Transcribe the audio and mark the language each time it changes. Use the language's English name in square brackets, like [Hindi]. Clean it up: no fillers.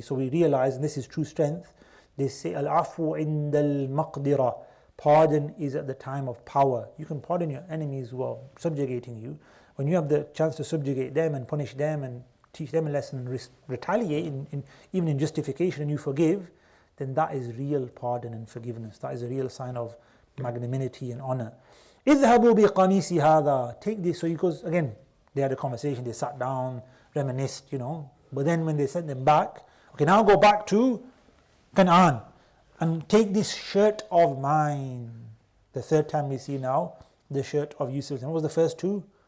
[English] So we realize, and this is true strength, they say, [Arabic] Al-afu inda al-maqdira, [English] pardon is at the time of power. You can pardon your enemies who are subjugating you. When you have the chance to subjugate them and punish them and teach them a lesson and retaliate, even in justification, and you forgive, then that is real pardon and forgiveness. That is a real sign of magnanimity and honor. [Arabic] اذهبوا بقميصي هذا, [English] take this. So he goes, again, they had a conversation, they sat down, reminisced, But then when they sent them back, okay, now go back to Canaan and take this shirt of mine. The third time we see now the shirt of Yusuf. And what was the first two?